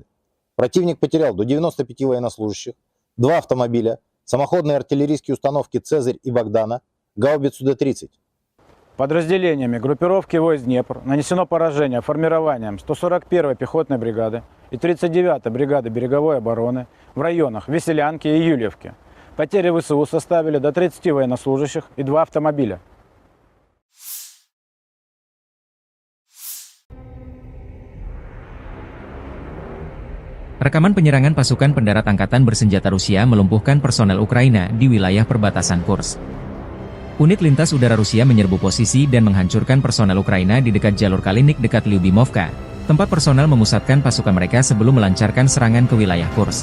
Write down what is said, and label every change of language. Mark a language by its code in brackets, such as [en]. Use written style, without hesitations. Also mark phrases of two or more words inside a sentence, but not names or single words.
[ru] Противник потерял до 95 военнослужащих, 2 автомобиля, самоходные артиллерийские установки «Цезарь» и «Богдана», гаубицу Д-30. Подразделениями группировки войск «Днепр» нанесено поражение формированием 141-й пехотной бригады и 39-й бригады береговой обороны в районах Веселянки и Юльевки. Потери ВСУ составили до 30 военнослужащих и 2 автомобиля. [id] Rekaman penyerangan pasukan pendarat angkatan bersenjata Rusia melumpuhkan personel Ukraina di wilayah perbatasan Kursk. Unit lintas udara Rusia menyerbu posisi dan menghancurkan personel Ukraina di dekat jalur Kalinik dekat Lyubimovka, tempat personel memusatkan pasukan mereka sebelum melancarkan serangan ke wilayah Kursk.